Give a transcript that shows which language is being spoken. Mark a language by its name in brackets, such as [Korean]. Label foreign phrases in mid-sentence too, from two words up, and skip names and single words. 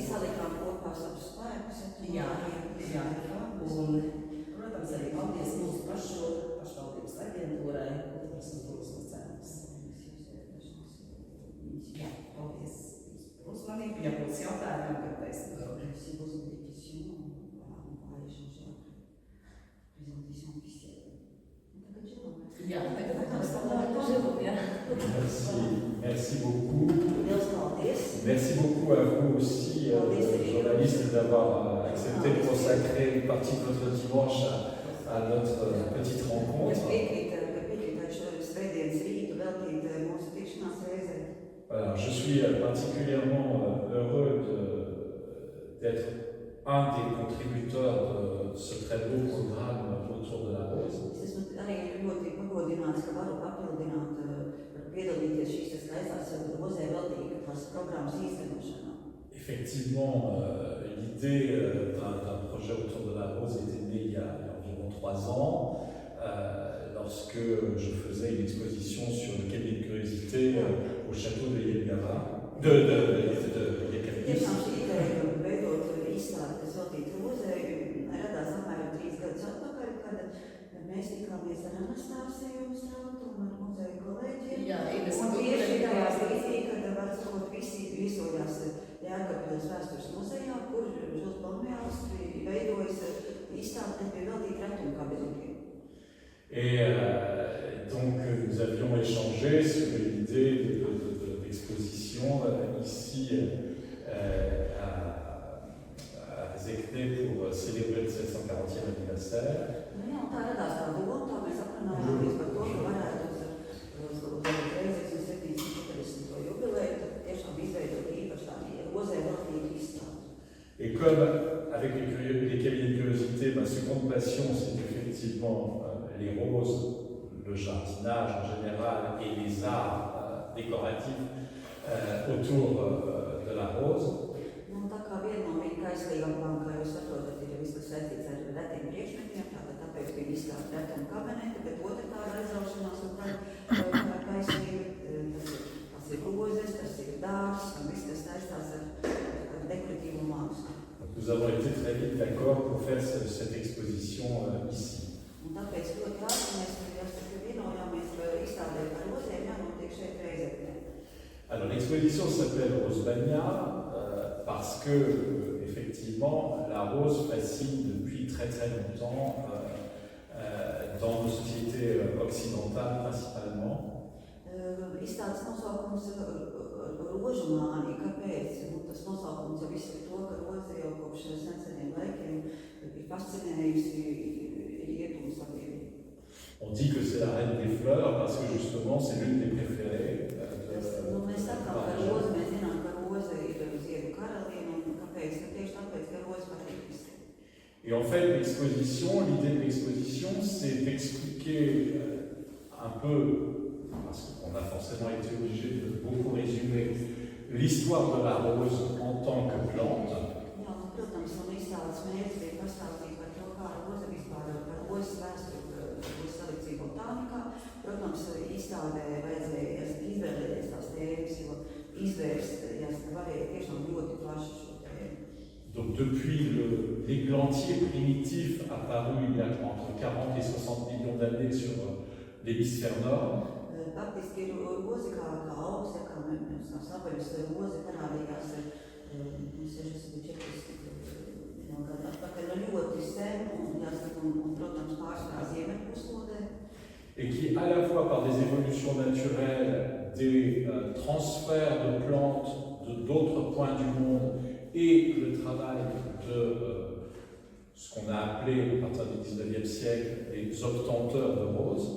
[Latvian] salikām kopā savus spēkus. Jā, un, protams, arī paldies mūsu pašvaldības aģentūrai, Kultūras un turisma centrs. Jā, paldies par uzmanību. Ja būs jautājumi, tad es [French] Si vous avez des questions, voilà, on pourra échanger après. Présentation officielle. [Latvian] Jā, [French] Merci beaucoup. [Latvian] Liels paldies! [French] Merci beaucoup à vous aussi, journalistes, d'avoir accepté de consacrer une partie de votre dimanche à notre petite [Latvian] Es [French] rencontre. [Latvian] piekrītu, ka piekrītāt šo svētdienas rītu veltīt mūsu tikšanās reizē. [French] Voilà, je suis particulièrement heureux d'être un des contributeurs de ce très beau programme autour de la rose. [Latvian] Es esmu arī ļoti pagodināts, ka varu papildināt, piedalīties šīs skaistās rozē veltītās programmas īstenošanā. [French] Effectivement, l'idée d'un projet autour de la rose était née il y a environ 3 ans, lorsque je faisais une exposition sur le cabinet de curiosité au château de Yelgava, de Yekaterinsk. [Latvian] Tiešām šī ideja veidot izstādi, kas veltīta rozē, radās apmēram 3 gadus atpakaļ, kad mēs tikāmies ar Anastāsiju Strautu un ar muzeju kolēģiem. Jā, Ines Un tieši Buļbuļs. tajā brīdī, kad var sakot, visi viesojās Jēkabpils vēstures muzejā, kur Žils Balmjāls veidojas izstāde pie veltīta retumkabinekiem. [French] Et donc nous avions échangé sur l'idée d'exposition ici à Zekne pour célébrer le 740e anniversaire. [Latvian] Nu jā, un tā radās tā doma, tā mēs aprunājāmies par to, ka varētu uz 740. jubileju tiešām izveidot īpaši tādu rozē veltītu izstādi. [French] Et comme avec les cabinets de curiosité, ma seconde passion c'est effectivement les roses, le jardinage en général et les arts décoratifs autour de la rose. [Latvian] Nu, tā kā viena no viņa kaislīgākām, kā jūs saprotat, ir viss, kas saistīts ar retiem priekšmetiem, tāpēc bija izstāde retuma kabineta, bet otra tāda aizraušanās un tā kaislīga, tas ir rozes, tas ir dārs un viss, kas saistās ar dekoratīvu mākslu. [French] Nous avons été très vite d'accord pour faire cette exposition ici. [Latvian] Un tāpēc ļoti ātri mēs vienojāmies, ka izstādē par rozēm jānotiek šeit Reizeknē. [French] Alors l'exposition s'appelle Rosebania parce que effectivement la rose fascine depuis très très longtemps dans nos sociétés occidentales principalement. [Latvian] Izstādes nosaukums rožu māni, kāpēc? Tas nosaukums jau izsaka to, ka roze jau kopš seniem laikiem ir fascinējusi rietumu sabiedrību. [French] On dit que c'est la reine des fleurs parce que justement c'est l'une des préférées. [Latvian] Nu, mēs sakām, ka roze, mēs zinām, ka roze ir ziedu karaliene, un kāpēc? Tieši tāpēc, ka roze patīk visiem. [French] Et en fait l'exposition, l'idée de l'exposition, c'est d'expliquer un peu, parce qu'on a forcément été obligé de beaucoup résumer, l'histoire de la rose en tant que plante. [Latvian] Jā, un, protams, un izstādes mērķis bija pastāstīt par to, kā roze vispār par rozes vēsturi, rozes selekciju botānikā. Protams, izstādē vajadzēja izvēlēties tās tēmas, jo izvērst, varēja tiešām ļoti plaši šo tēmu. [French] Donc depuis l'églantier primitif apparu il y a entre 40 et 60 millions d'années sur l'hémisphère nord. [Latvian] Faktiski roze kā augsts, kā sapaļus roze parādījās 64 gadu atpakaļ ļoti sen un, protams, pārsvarā ziemeļpuslodē. [French] Et qui, à la fois par des évolutions naturelles, des transferts de plantes de d'autres points du monde et le travail de ce qu'on a appelé, à partir du 19e siècle, les obtenteurs de roses.